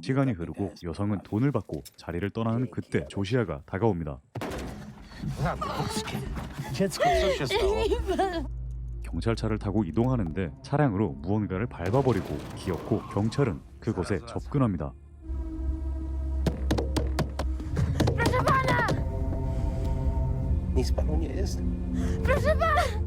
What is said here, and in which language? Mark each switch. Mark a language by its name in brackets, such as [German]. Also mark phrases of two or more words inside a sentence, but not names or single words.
[Korean] 시간이 흐르고 여성은 돈을 받고 자리를 떠나는 그때 조시아가 다가옵니다. 경찰차를 타고 이동하는데 차량으로 무언가를 밟아버리고 기어코 경찰은 그곳에 접근합니다. [Polish] Proszę pana! Nic panu nie jest? Proszę pana!